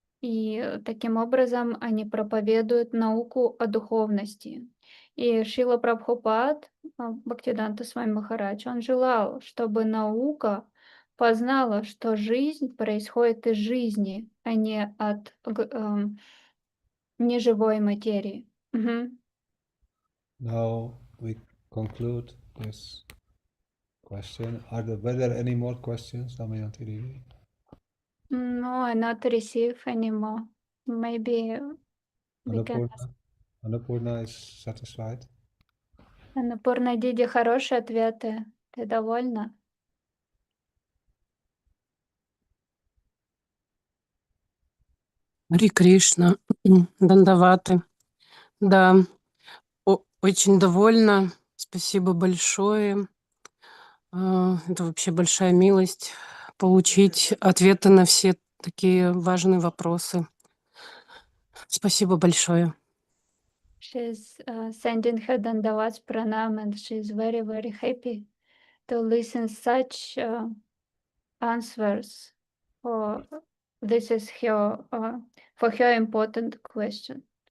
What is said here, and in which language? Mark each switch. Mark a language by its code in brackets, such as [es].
[ru] И таким образом они проповедуют науку о духовности. И Шрила Прабхупад, Бхактиданта Свами Махарадж, он желал, чтобы наука познала, что жизнь происходит из жизни, а не от неживой материи. [en] Now we conclude this question. Were there any more questions, Damayanti Devi? No, I not receive anymore. Maybe we can ask. Annapurna is satisfied? [ru] Анапурна Диди, хорошие ответы. Ты довольна? Хари Кришна, Дандаваты. Да, очень довольна. Спасибо большое. Это вообще большая милость получить ответы на все такие важные вопросы. Спасибо большое. [en] She's sending her Dandavats Pranam and she's very, very happy to listen such answers. This is her, for her important question.